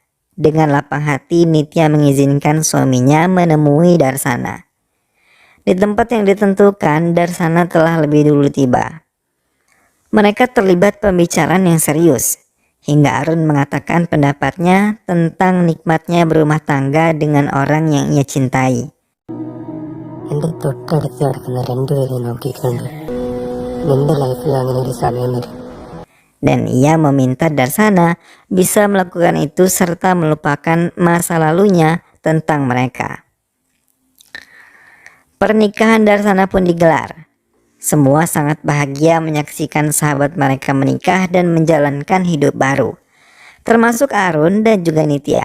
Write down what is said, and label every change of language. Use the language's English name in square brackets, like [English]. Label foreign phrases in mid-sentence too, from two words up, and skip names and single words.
[Indonesian] Dengan lapang hati Nitya mengizinkan suaminya menemui Darsana. Di tempat yang ditentukan, Darsana telah lebih dulu tiba. Mereka terlibat pembicaraan yang serius, hingga Arun mengatakan pendapatnya tentang nikmatnya berumah tangga dengan orang yang ia cintai. [Malayalam] എൻ്റെ തൊട്ടടുത്ത് കിടക്കുന്ന രണ്ടുപേരെയും നോക്കിക്കൊണ്ട് നിന്റെ ലൈഫിൽ അങ്ങനെ ഒരു സമയം വരും. [Indonesian] Dan ia meminta Darsana bisa melakukan itu serta melupakan masa lalunya tentang mereka. Pernikahan Darsana pun digelar. Semua sangat bahagia menyaksikan sahabat mereka menikah dan menjalankan hidup baru, termasuk Arun dan juga Nitya.